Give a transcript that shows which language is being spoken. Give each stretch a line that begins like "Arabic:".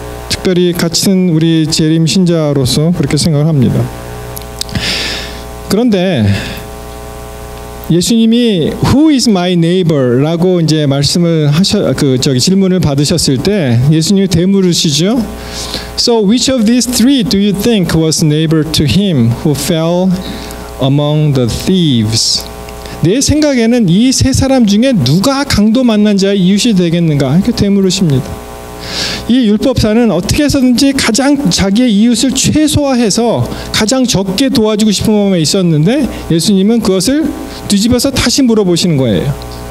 Korean: 특별히 같은 우리 재림 신자로서 그렇게 생각을 합니다. 그런데 예수님이
English: Who is my neighbor
Korean: 라고 이제 말씀을 질문을 받으셨을 때 예수님이 되물으시죠.
English: So which of these 3 do you think was neighbor to him who fell among the thieves?
Korean: 내 생각에는 이 3사람 중에 누가 강도 만난 자의 이웃이 되겠는가? 이렇게 되물으십니다. 이 율법사는 어떻게 해서든지 가장 자기의 이웃을 최소화해서 가장 적게 도와주고 싶은 마음에 있었는데 예수님은 그것을 뒤집어서 다시 물어보시는 거예요.